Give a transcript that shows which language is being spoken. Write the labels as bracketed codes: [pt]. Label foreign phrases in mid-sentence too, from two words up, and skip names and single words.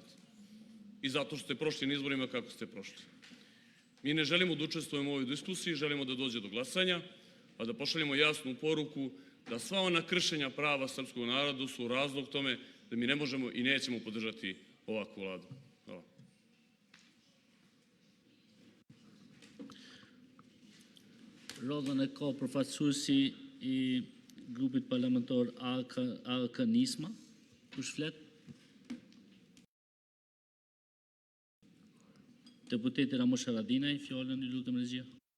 [sr] I zato što ste prošli na izborima kako ste prošli. Mi ne želimo da učestvujemo u ovoj diskusiji, želimo da dođe do glasanja, a da pošaljemo jasnu poruku da sva ona kršenja prava srpskog naroda su razlog tome da mi ne možemo i nećemo podržati ovakvu vladu. Hvala. [sq] Rodhën e ka përfaqësuesi i grupit parlamentar ALK-Nisma. Kush flet? Deputeti Ramush Haradinaj, fjalën i lutem regjia.